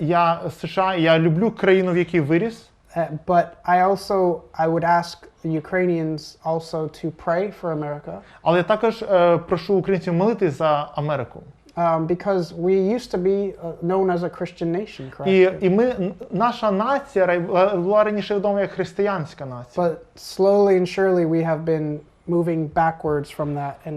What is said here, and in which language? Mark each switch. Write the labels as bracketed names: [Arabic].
[Ukrainian] Я з США, я люблю країну, в якій виріс. [English] But I would ask the Ukrainians also to pray for America. [Ukrainian] Але я також прошу українців молитись за Америку. [English] Because we used to be known as a Christian nation, correct? [Ukrainian] І наша нація була раніше відома як християнська нація. [English] But slowly and surely we have been moving backwards from that.